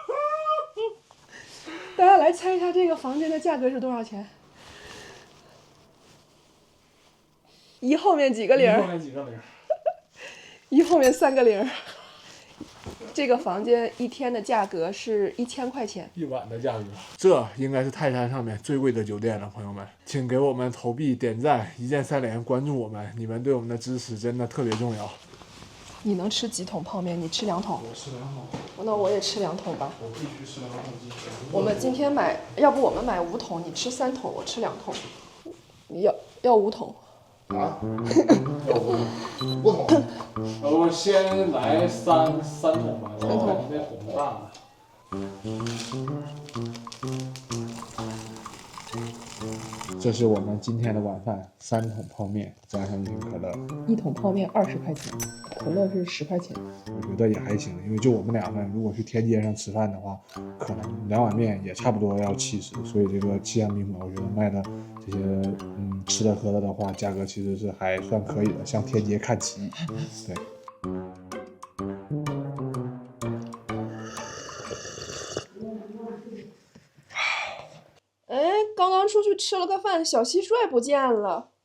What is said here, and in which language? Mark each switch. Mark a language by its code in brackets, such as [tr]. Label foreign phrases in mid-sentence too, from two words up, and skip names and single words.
[zh] 大家來猜一下這個房間的價格是多少錢？1後面幾個零？1後面幾個零？1後面3個零。這個房間1天的價格是1000塊錢，1晚的價格。這應該是泰山上面最貴的酒店了，朋友們，請給我們投幣、點讚、一鍵3連，關注我們，你們對我們的支持真的特別重要。你能吃幾桶泡麵？你吃2桶。我吃2桶。那我也吃2桶吧。我必須吃2桶。我們今天買，要不我們買5桶，你吃3桶，我吃2桶。要5桶。啊？5桶。我先來3桶吧，然後那桶大的。這是我們今天的晚飯，3 桶泡麵加上1瓶可樂。 1桶泡麵20塊錢，可樂是10塊錢。我覺得也還行，因為就我們2個人，如果去天街上吃飯的話，可能2碗麵也差不多要70，所以這個氣象宾馆我覺得賣的這些吃的喝的的話，價格其實是還算可以的，向天街看齊。對。剛剛出去吃了個飯，小蟋蟀不見了。